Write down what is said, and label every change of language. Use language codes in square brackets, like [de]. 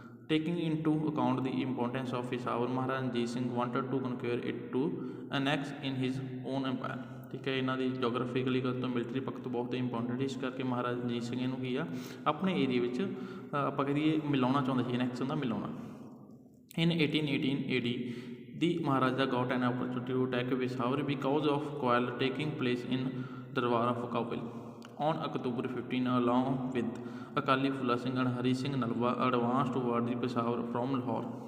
[en] Taking into account the importance of Peshawar, Maharaj Ranjit Singh wanted to conquer it to annex in his own empire। [hi] ठीक है, [pa] ਇਹਨਾਂ ਦੀ ਜੋਗਰਾਫਿਕਲੀ ਤੋਂ military ਪੱਖ ਤੋਂ ਬਹੁਤ ਇੰਪੋਰਟੈਂਟ, ਇਸ ਕਰਕੇ ਮਹਾਰਾਜਾ ਰਣਜੀਤ ਸਿੰਘ ਇਹਨੂੰ ਕੀ ਆ ਆਪਣੇ ਏਰੀਏ ਵਿੱਚ ਆਪਾਂ ਕਹੀਏ ਮਿਲਾਉਣਾ ਚਾਹੁੰਦੇ ਸੀ, ਐਨੈਕਸ ਹੁੰਦਾ ਮਿਲਾਉਣਾ। [en] In 1818 AD, the Maharaja got an opportunity to attack Peshawar because of quarrel taking place in Darbar of Kabul. On October 15, along with Akali Phula Singh and Hari Singh Nalwa, advanced toward the Peshawar from Lahore.